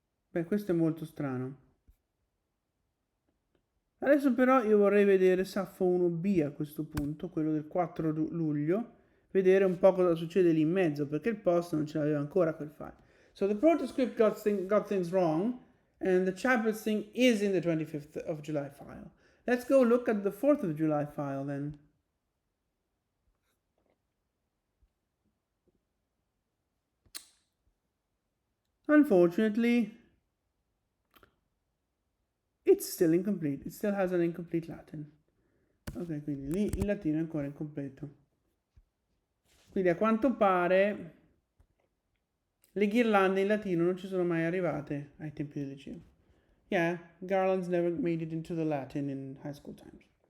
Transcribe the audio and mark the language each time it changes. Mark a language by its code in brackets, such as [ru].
[it] Beh, questo è molto strano. Adesso però io vorrei vedere Saffo 1b a questo punto, quello del 4 luglio, vedere un po' cosa succede lì in mezzo, perché il post non ce l'aveva ancora quel file. [en] So the protoscript got things wrong, and the chaplets thing is in the 25th of July file. Let's go look at the 4th of July file then. Unfortunately, it's still incomplete. It still has an incomplete Latin. [it] Ok, quindi lì il latino è ancora incompleto. Quindi a quanto pare le ghirlande in latino non ci sono mai arrivate ai tempi del liceo. [en] Yeah, garlands never made it into the Latin in high school times.